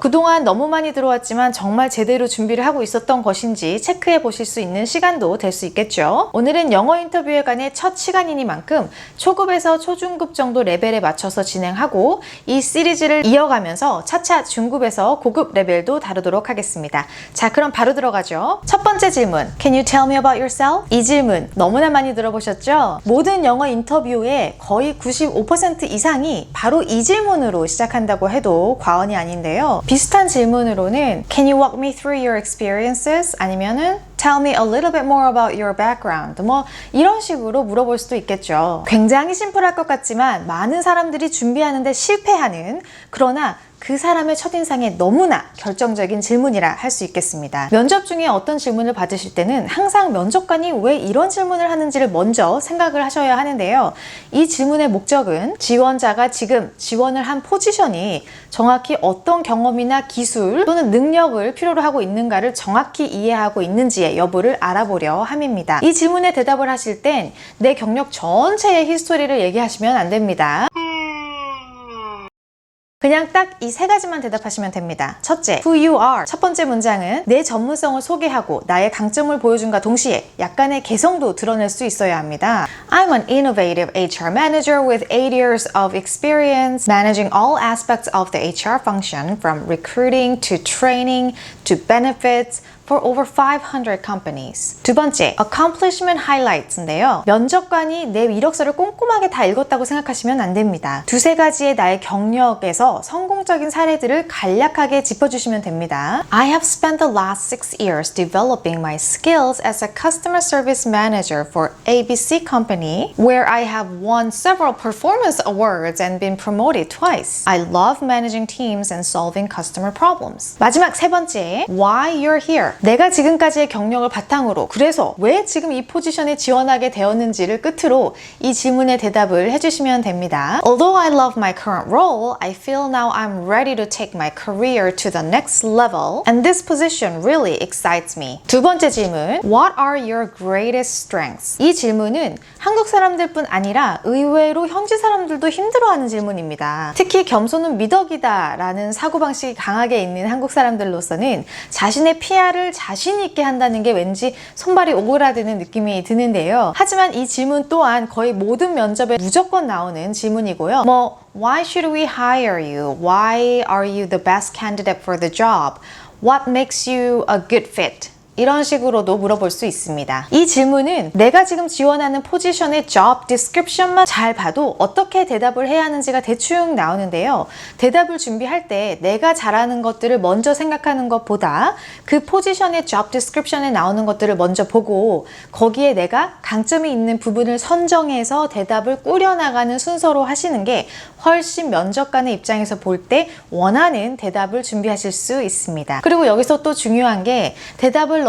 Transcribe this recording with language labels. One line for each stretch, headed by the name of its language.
Korean: 그동안 너무 많이 들어왔지만 정말 제대로 준비를 하고 있었던 것인지 체크해 보실 수 있는 시간도 될 수 있겠죠. 오늘은 영어 인터뷰에 관해 첫 시간이니만큼 초급에서 초중급 정도 레벨에 맞춰서 진행하고 이 시리즈를 이어가면서 차차 중급에서 고급 레벨도 다루도록 하겠습니다. 자, 그럼 바로 들어가죠. 첫 번째 질문,
English: Can you tell me about yourself?
Korean: 이 질문 너무나 많이 들어보셨죠? 모든 영어 인터뷰의 거의 95% 이상이 바로 이 질문으로 시작한다고 해도 과언이 아닌데요. 비슷한 질문으로는
English: Can you walk me through your experiences?
Korean: 아니면은
English: Tell me a little bit more about your background.
Korean: 뭐 이런 식으로 물어볼 수도 있겠죠. 굉장히 심플할 것 같지만 많은 사람들이 준비하는데 실패하는, 그러나 그 사람의 첫인상에 너무나 결정적인 질문이라 할 수 있겠습니다. 면접 중에 어떤 질문을 받으실 때는 항상 면접관이 왜 이런 질문을 하는지를 먼저 생각을 하셔야 하는데요. 이 질문의 목적은 지원자가 지금 지원을 한 포지션이 정확히 어떤 경험이나 기술 또는 능력을 필요로 하고 있는가를 정확히 이해하고 있는지의 여부를 알아보려 함입니다. 이 질문에 대답을 하실 땐 내 경력 전체의 히스토리를 얘기하시면 안 됩니다. 그냥 딱 이 3가지만 대답하시면 됩니다. 첫째,
English: who you are.
Korean: 첫 번째 문장은 내 전문성을 소개하고 나의 강점을 보여준과 동시에 약간의 개성도 드러낼 수 있어야 합니다.
English: I'm an innovative HR manager with 8 years of experience managing all aspects of the HR function from recruiting to training to benefits for over 500 companies.
Korean: 두 번째,
English: accomplishment highlights
Korean: 인데요. 면접관이 내 이력서를 꼼꼼하게 다 읽었다고 생각하시면 안 됩니다. 2-3가지의 나의 경력에서 성공적인 사례들을 간략하게 짚어주시면 됩니다.
English: I have spent the last 6 years developing my skills as a customer service manager for ABC company, where I have won several performance awards and been promoted twice. I love managing teams and solving customer problems.
Korean: 마지막 3번째,
English: why you're here.
Korean: 내가 지금까지의 경력을 바탕으로 그래서 왜 지금 이 포지션에 지원하게 되었는지를 끝으로 이 질문에 대답을 해주시면 됩니다.
English: Although I love my current role, I feel now I'm ready to take my career to the next level, and this position really excites me.
Korean: 두 번째 질문,
English: What are your greatest strengths?
Korean: 이 질문은 한국 사람들뿐 아니라 의외로 현지 사람들도 힘들어하는 질문입니다. 특히 겸손은 미덕이다 라는 사고방식이 강하게 있는 한국 사람들로서는 자신의 PR을 자신 있게 한다는 게 왠지 손발이 오그라드는 느낌이 드는데요. 하지만 이 질문 또한 거의 모든 면접에 무조건 나오는 질문이고요.
English: Why should we hire you? Why are you the best candidate for the job? What makes you a good fit?
Korean: 이런 식으로도 물어볼 수 있습니다. 이 질문은 내가 지금 지원하는 포지션의 job description만 잘 봐도 어떻게 대답을 해야 하는지가 대충 나오는데요. 대답을 준비할 때 내가 잘하는 것들을 먼저 생각하는 것보다 그 포지션의 job description에 나오는 것들을 먼저 보고 거기에 내가 강점이 있는 부분을 선정해서 대답을 꾸려나가는 순서로 하시는 게 훨씬 면접관의 입장에서 볼 때 원하는 대답을 준비하실 수 있습니다. 그리고 여기서 또 중요한 게 대답을